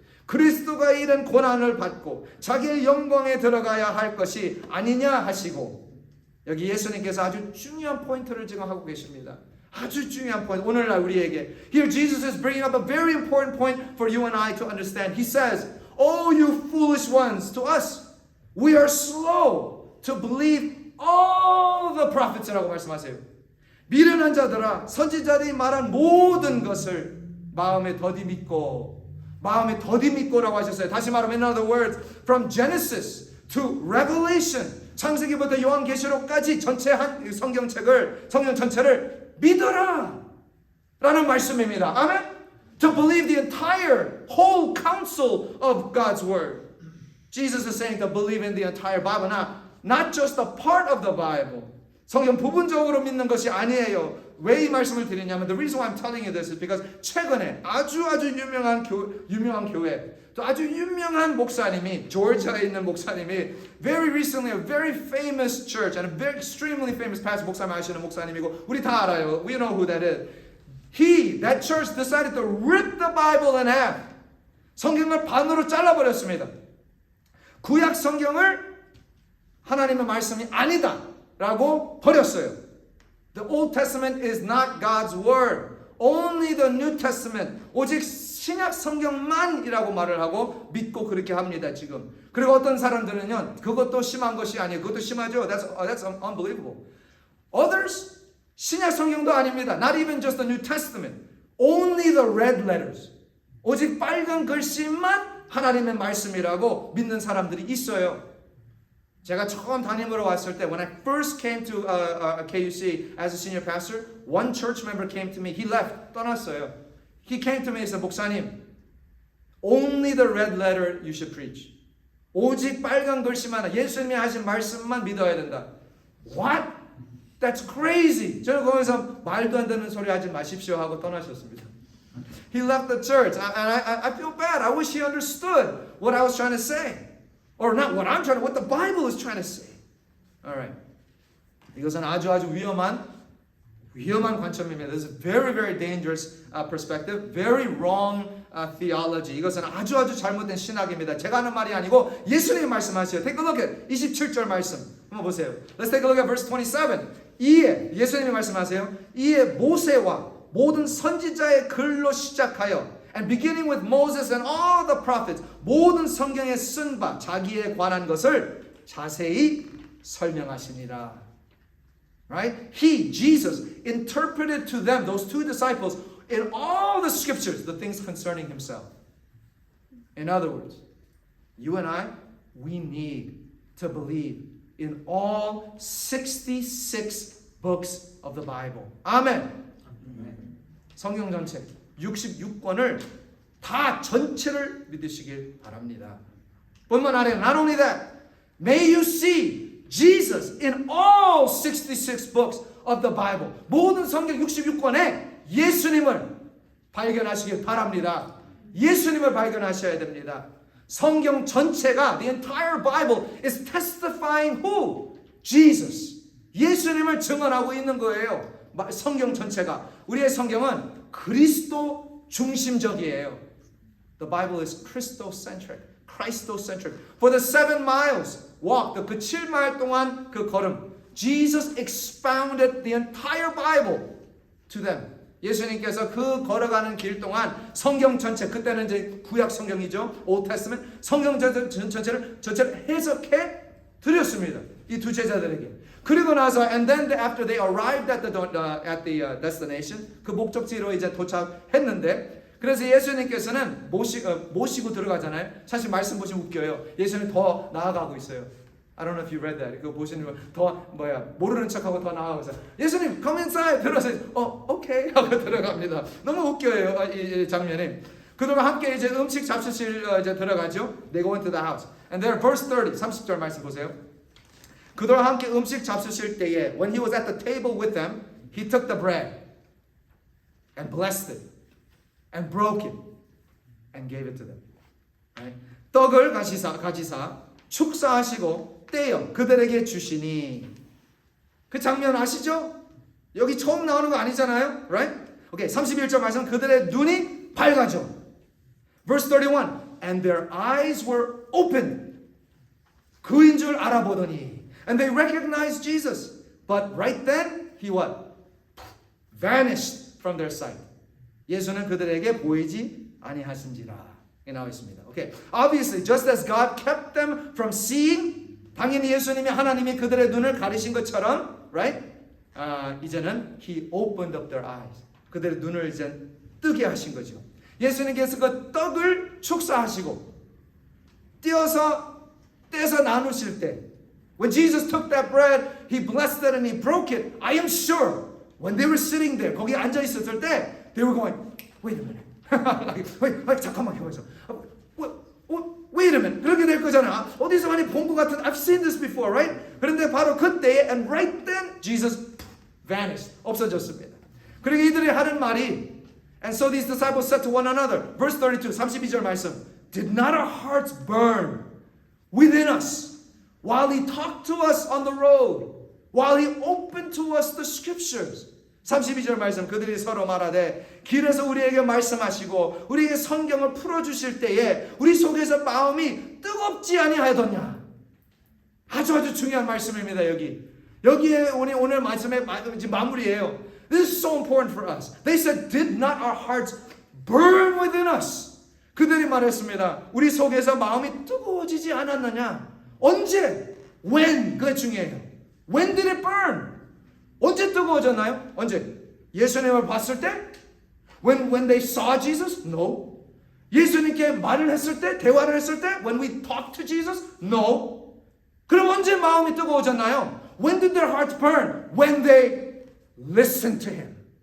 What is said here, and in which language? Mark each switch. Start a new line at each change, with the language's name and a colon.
Korean: 그리스도가 이런 고난을 받고 자기의 영광에 들어가야 할 것이 아니냐 하시고 여기 예수님께서 아주 중요한 포인트를 지금 하고 계십니다. 아주 중요한 포인트. 오늘날 우리에게
English: Here Jesus is bringing up a very important point for you and I to understand. He says, Oh, you foolish ones, to us, we are slow to believe all the prophets
Korean: 라고 말씀하세요. 미련한 자들아, 선지자들이 말한 모든 것을 마음에 더디 믿고라고 하셨어요. 다시 말하면
English: in other words, from Genesis to Revelation,
Korean: 창세기부터 요한계시록까지 전체 성경 전체를 믿어라 라는 말씀입니다. 아멘.
English: To believe the entire whole counsel of God's word. Jesus is saying to believe in the entire Bible, not just a part of the Bible.
Korean: 성경 부분적으로 믿는 것이 아니에요. 왜 이 말씀을 드리냐면
English: the reason why I'm telling you this is because
Korean: 최근에 아주 유명한 교회 또 아주 유명한 목사님이 조지아에 있는 목사님이
English: very recently a very famous church and a very extremely famous pastor
Korean: 목사님 아시는 목사님이고 우리 다 알아요.
English: We know who that is. That church decided to rip the Bible in half.
Korean: 성경을 반으로 잘라버렸습니다. 구약 성경을 하나님의 말씀이 아니다라고 버렸어요.
English: The Old Testament is not God's word. Only the New Testament.
Korean: 오직 신약 성경만이라고 말을 하고 믿고 그렇게 합니다, 지금. 그리고 어떤 사람들은요, 그것도 심한 것이 아니에요. 그것도 심하죠.
English: That's unbelievable. Others,
Korean: 신약 성경도 아닙니다.
English: Not even just the New Testament. Only the red letters.
Korean: 오직 빨간 글씨만 하나님의 말씀이라고 믿는 사람들이 있어요. 제가 처음 담임으로 왔을 때,
English: when I first came to KUC as a senior pastor, one church member came to me. He left,
Korean: 떠났어요.
English: He came to me and said, 목사님, only the red letter you should preach.
Korean: 오직 빨간 글씨만, 예수님이 하신 말씀만 믿어야 된다.
English: What? That's crazy.
Korean: 저는 거기서 말도 안 되는 소리 하지 마십시오 하고 떠나셨습니다.
English: He left the church, and I feel bad. I wish he understood what I was trying to say. Or not what I'm trying to, what the Bible is trying to say. Alright.
Korean: 이것은 아주 위험한 관점입니다.
English: This is very, very dangerous perspective. Very wrong theology.
Korean: 이것은 아주 잘못된 신학입니다. 제가 하는 말이 아니고 예수님이 말씀하세요.
English: Take a look at
Korean: 27절 말씀. 한번 보세요.
English: Let's take a look at verse 27.
Korean: 이에 예수님이 말씀하세요. 이에 모세와 모든 선지자의 글로 시작하여
English: and beginning with Moses and all the prophets
Korean: 모든 성경에 쓴 바 자기에 관한 것을 자세히 설명하시니라.
English: Right? He, Jesus, interpreted to them, those two disciples, in all the scriptures, the things concerning himself. In other words, you and I, we need to believe in all 66 books of the Bible. Amen.
Korean: 성경 전체 66권을 다 전체를 믿으시길 바랍니다. 뿐만 아니라
English: not only that, may you see Jesus in all 66 books of the Bible.
Korean: 모든 성경 66권에 예수님을 발견하시길 바랍니다. 예수님을 발견하셔야 됩니다. 성경 전체가
English: the entire Bible is testifying who? Jesus.
Korean: 예수님을 증언하고 있는 거예요. 성경 전체가. 우리의 성경은 그리스도 중심적이에요.
English: The Bible is Christocentric. Christocentric. For the 7 miles walk,
Korean: 그 7마일 동안 그 걸음,
English: Jesus expounded the entire Bible to them.
Korean: 예수님께서 그 걸어가는 길 동안 성경 전체, 그때는 이제 구약 성경이죠.
English: Old Testament.
Korean: 성경 전체를 해석해 드렸습니다. 이 두 제자들에게. 그리고 나서
English: and then after they arrived at the destination,
Korean: 그 목적지로 이제 도착했는데 그래서 예수님께서는 모시고 들어가잖아요. 사실 말씀 보시면 웃겨요. 예수님 더 나아가고 있어요.
English: I don't know if you read that.
Korean: 그거 보시면 더 모르는 척하고 더 나아가고 있어요. 예수님
English: come inside
Korean: 들어서 오케이 하고 들어갑니다. 너무 웃겨요 이 장면이. 그동안 함께 이제 음식 잡수실 이제 들어가죠.
English: They go into the house. And there, verse 30,
Korean: 30절 말씀 보세요. 그들과 함께 음식 잡수실 때에
English: when he was at the table with them, he took the bread and blessed it and broke it and gave it to them. Right?
Korean: 떡을 가지사 축사하시고 떼어 그들에게 주시니. 그 장면 아시죠? 여기 처음 나오는 거 아니잖아요.
English: Right?
Korean: 오케이, 31절 말씀 그들의 눈이 밝아져.
English: Verse 31. And their eyes were opened.
Korean: 그인 줄 알아보더니.
English: And they recognized Jesus. But right then, he what? Vanished from their sight.
Korean: 예수는 그들에게 보이지 아니하신지라. 이 나와 있습니다. Okay.
English: Obviously, just as God kept them from seeing,
Korean: 당연히 예수님이 하나님이 그들의 눈을 가리신 것처럼,
English: right?
Korean: 이제는
English: he opened up their eyes.
Korean: 그들의 눈을 이제 뜨게 하신 거죠.
English: 예수님께서 그 떡을 축사하시고 떼서 나누실 때 when Jesus took that bread, he blessed it and he broke it. I am sure when they were sitting there,
Korean: 거기 앉아 있었을 때
English: they were going, wait a minute. wait,
Korean: 잠깐만 해보자. Wait a minute. 그렇게 될 거잖아. 어디서 많이 본 것 같은
English: I've seen this before, right?
Korean: 그런데 바로 그때
English: and right then Jesus vanished.
Korean: 없어졌습니다. 그리고 이들이 하는 말이
English: and so these disciples said to one another. Verse 32,
Korean: 32절 말씀.
English: Did not our hearts burn within us while he talked to us on the road, while he opened to us the scriptures?
Korean: 32절 말씀 그들이 서로 말하되 길에서 우리에게 말씀하시고 우리에게 성경을 풀어주실 때에 우리 속에서 마음이 뜨겁지 아니하였느냐. 아주 중요한 말씀입니다. 여기에 우리 오늘 말씀의 마무리예요.
English: This is so important for us. They said, did not our hearts burn within us?
Korean: 그들이 말했습니다. 우리 속에서 마음이 뜨거워지지 않았느냐? 언제?
English: When?
Korean: 그게 중요해요.
English: When did it burn?
Korean: 언제 뜨거워졌나요? 언제? 예수님을 봤을 때?
English: When they saw Jesus? No.
Korean: 예수님께 말을 했을 때? 대화를 했을 때?
English: When we talked to Jesus? No.
Korean: 그럼 언제 마음이 뜨거워졌나요?
English: When did their hearts burn? When they listened to him.